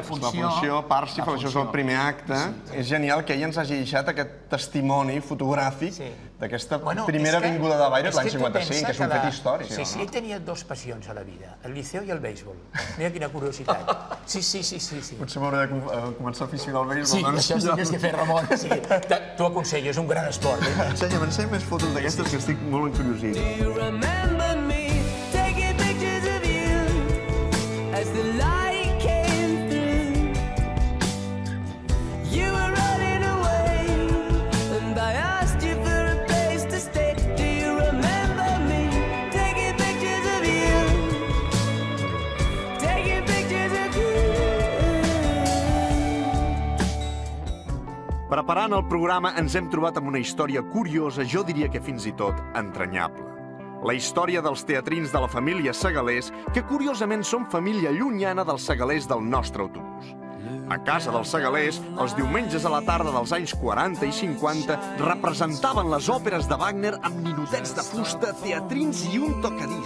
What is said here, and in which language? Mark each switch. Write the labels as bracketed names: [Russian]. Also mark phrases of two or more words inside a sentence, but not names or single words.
[Catalan] funció, Parsifal, això és el primer acte. És genial que ell ens hagi deixat aquest testimoni fotogràfic d'aquesta primera vinguda de Bayreuth l'any 55, que és un fet històric. Sí, ell tenia dues passions a la vida, el Liceu i el béisbol. Mira quina curiositat. Sí. Potser m'hauré de començar a aficionar al béisbol. Sí, això sí que és que fer, Ramon. T'ho aconsello, és un gran esport. Ensenya més fotos d'aquestes que estic molt encuriosit. [English] As the light came through, you were running away, and I asked you for a place to stay. Do you remember me taking pictures of you? Taking pictures of you. [Catalan] Preparant el programa ens hem trobat amb una història curiosa, jo diria que fins i tot entranyable. La història dels teatrins de la família Segalés, que curiosament són família llunyana dels segalers del nostre autobús. A casa dels Segalés, els diumenges a la tarda dels anys 40 i 50, representaven les òperes de Wagner amb ninotets de fusta, teatrins i un tocadisc.